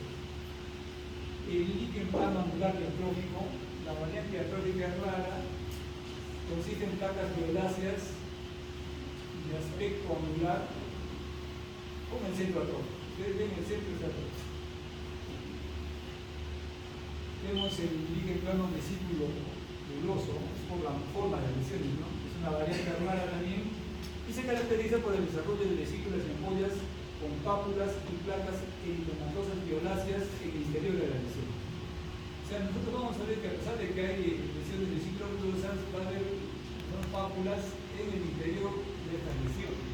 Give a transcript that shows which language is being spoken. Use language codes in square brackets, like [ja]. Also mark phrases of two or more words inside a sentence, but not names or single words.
[es] El líquen plano anular diatrófico, la variante diatrófica es rara, consiste en placas violáceas de aspecto anular con el centro atrófico. Ustedes ven el centro es atrófico. Vemos el líquen plano vesículo buloso, es por la forma de las lesiones, ¿no? Es una variante rara también y se caracteriza por el desarrollo de vesículas y ampollas con pápulas y placas eritomatosas violáceas en el interior de la lesión. O sea, nosotros vamos a ver que a pesar de que hay lesiones vesículas bulosas, va a haber, ¿no?, pápulas en el interior de esta lesión.